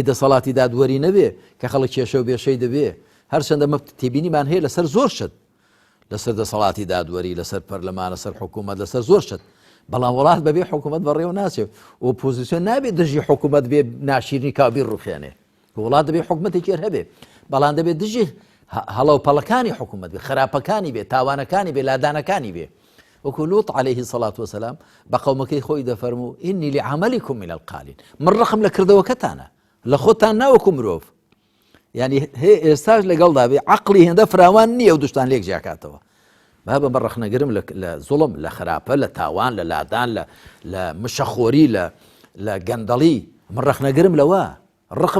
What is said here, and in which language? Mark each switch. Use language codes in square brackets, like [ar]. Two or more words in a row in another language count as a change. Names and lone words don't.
[ckb] دەسەڵاتی دادوەری نەبێ کە خەڵک کێشە و بێشەی دەبێ هەرچەندە مە تێبینیمان هەیە لەسەر زۆر شت لەسەر دەسەڵاتی دادوەری لەسەر پەرلەمان لەسەر حکوومەت لەسەر زۆر شت بەڵام وڵات بەبێ حکوومەت بەڕێوە ناچێت ئۆپۆزیسیۆن نابێت دژی حکوومەت بێ ناشیرنی کابیر ڕوخێنێ وڵات دەبێ حکوومەتێکی هەبێ بەڵام دەبێت دژی هەڵەوپەڵەکانی حکوومەت بێ خراپەکانی بێ تاوانەکانی بێ لادانەکانی بێ وەکو لوط [ar] عليه الصلاة والسلام [ckb] بە قەومەکەی خۆی دەفەرموو [ar] ئینی لعەمەلیکم من القالین [ckb] من ڕقم لە کردەوەکەتانە لە خۆتان ناوەکو مرۆڤ یعنی ئێستاش لەگەڵدا بێ عەقڵی هێندە فراوان نییە و دوشتان لێک جیاکاتەوە بابە بە ڕەخنەگرم لە زوڵم لە خراپە لە تاوان لە لادان لە مشەخۆری لە گەندەڵی من ڕەخنەگرم لەوە ڕقم